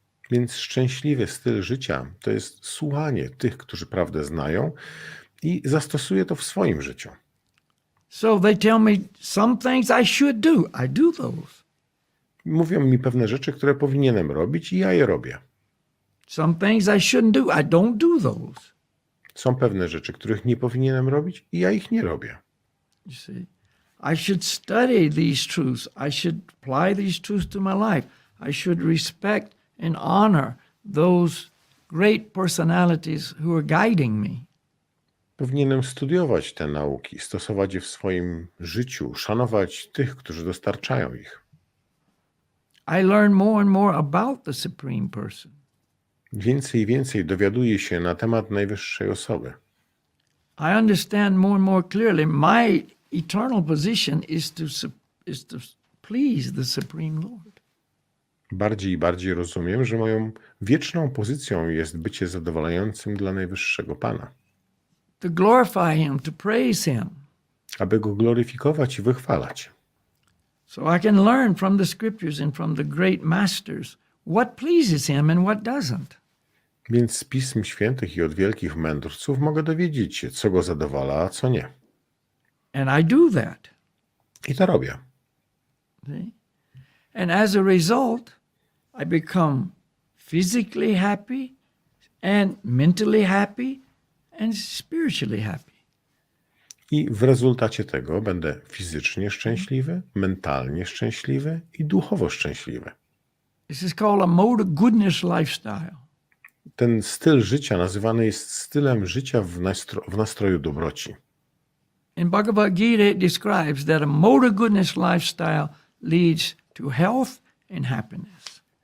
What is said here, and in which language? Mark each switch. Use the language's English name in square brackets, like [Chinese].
[Polish] Więc szczęśliwy styl życia to jest słuchanie tych, którzy prawdę znają i zastosuję to w swoim życiu. [English] So they tell me some things I should do. I do those. [Polish] Mówią mi pewne rzeczy, które powinienem robić i ja je robię. [English] Some things I shouldn't do. I don't do those. [Polish] Są pewne rzeczy, których nie powinienem robić i ja ich nie robię. [English] You see, I should study these truths. I should apply these truths to my life. I should respect and honor those great personalities who are guiding me. [Polish] Powinienem studiować te nauki, stosować je w swoim życiu, szanować tych, którzy dostarczają ich. [English] I learn more and more about the Supreme Person. [Polish] Więcej i więcej dowiaduję się na temat najwyższej osoby. [English] I understand more and more clearly my eternal position is to please the Supreme Lord. [Polish] Bardziej i bardziej rozumiem, że moją wieczną pozycją jest bycie zadowalającym dla najwyższego Pana. [English] To glorify Him, to praise Him. [Polish] Aby Go gloryfikować i wychwalać. [English] So I can learn from the scriptures and from the great masters what pleases Him and what doesn't. [Polish] Więc z Pism Świętych i od wielkich mędrców mogę dowiedzieć się, co Go zadowala, a co nie. [English] And I do that. [Polish] I to robię. [English] See? And as a result, I become physically happy and mentally happy and spiritually happy. [Polish] I w rezultacie tego będę fizycznie szczęśliwy, mentalnie szczęśliwy i duchowo szczęśliwy. [English] This is called a mode of goodness lifestyle. [Polish] Ten styl życia nazywany jest stylem życia w nastroju dobroci. [English] In Bhagavad Gita, it describes that a mode of goodness lifestyle leads to health and happiness.